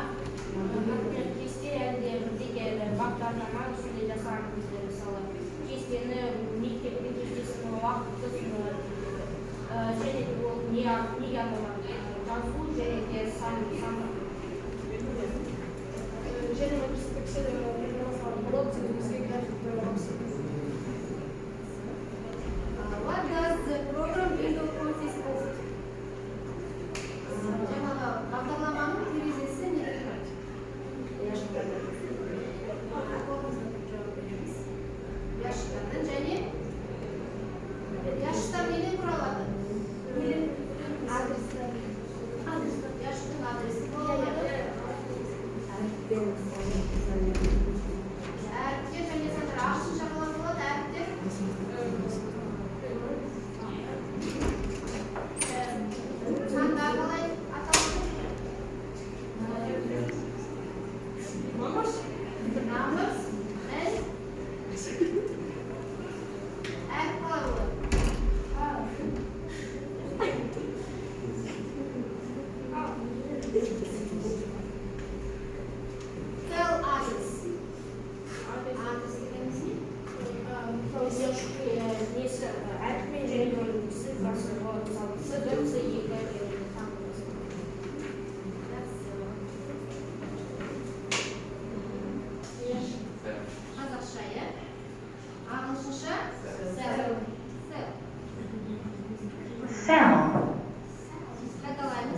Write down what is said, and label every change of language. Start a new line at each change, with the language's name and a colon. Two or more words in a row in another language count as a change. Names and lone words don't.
Kazakh: Например, кесте әлде бірдеңе бағдарлама үстінде жасағыңыз келсе, мысалы кестені мектептің кестесінің уақытысын және де ол неге арналған жазу және де сан Және перспективада болады бізге график программасы.
English: What does the program window consist of?
Kazakh: Жаңағы бағдарламаның терезесі неден тұрады? Ящиктардан және ящиктар неден құралады? Ящиктің адресі құралады. Әріптер және сандар ағылшынша қалай болады? Әріптер сандар қалай аталады?
English: Numbers and
Kazakh: әріп қалай болады?
English: Tell others.
Kazakh: Others дегеніміз не? несі әріпмен және де цифрасы болады, мысалы С1, С2 Қазақша, иә? Ағылшынша? Cell. Қайталаймыз.